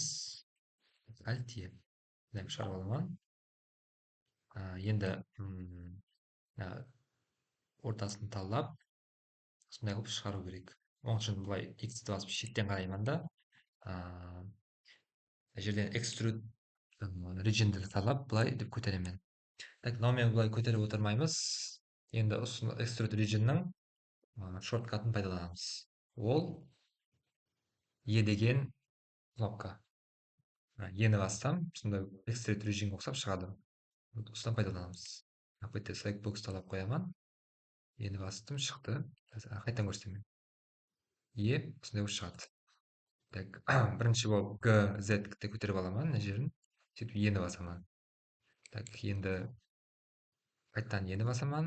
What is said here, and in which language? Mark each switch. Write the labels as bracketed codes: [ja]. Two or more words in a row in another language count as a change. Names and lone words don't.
[kk] Alt E. Мындай шығарып аламын. Енді ортасын талап, сондай қылып шығару керек. Оның үшін былай X-ті басып шеттен қараймын да. Жерден [en] extrude regionді [kk] талап, былай деп көтеремін. Так, мынаумен былай көтеріп отырмаймыз. Енді осы [en] extrude regionның [kk] шорткатын пайдаланамыз. Ол E деген кнопка. E-ні бассам, сонда [en] extrude region [kk] ұқсап шығады. Осыдан пайдаланамыз. Бұл жерде [en] select box [kk] талап қоямын. E-ні бастым, шықты. Қайтадан көрсетемін. E осындай болып шығады. Так, бірінші болып G, Z де көтеріп аламын, мына жерін. Сөйтіп E-ні басамын. Так, енді қайтадан E-ні басамын.